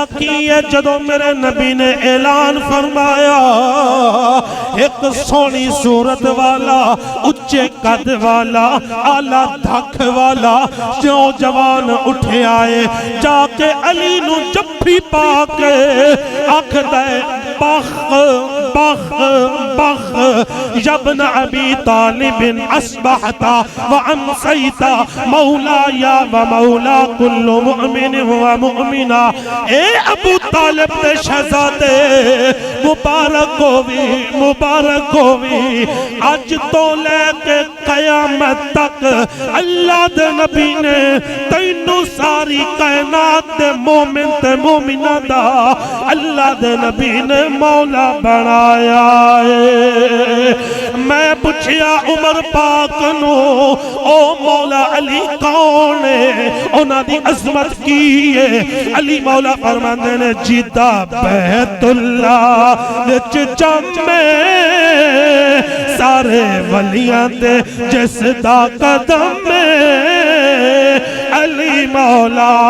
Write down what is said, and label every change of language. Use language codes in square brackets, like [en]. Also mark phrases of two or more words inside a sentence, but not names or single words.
[pa] کی ہے جدو میرے نبی نے اعلان فرمایا ایک سونی صورت والا اچھے قد والا اعلیٰ دھک والا جو جوان اٹھے آئے جا کے علی نو جفی پا کے آنکھ دے [ar] بخ بخ بخ یبن ابی طالب اصبحتا وامسیتا مولایا ومولا کل مؤمن ومؤمنہ [pa] اے ابو طالب دے شہزادے مبارک ہوئی آج تو لے کے قیامت تک اللہ دے نبی نے تینوں ساری کائنات دے مومن تے مومنہ دا اللہ دے نبی نے مولا بنایا ہے میں پوچھیا عمر پاک نو او مولا علی کون ہے انہاں دی عظمت کی ہے علی مولا فرماندے نے جیتا بیت اللہ وچ جمے سارے ولیاں دے جس دا قدم علی مولا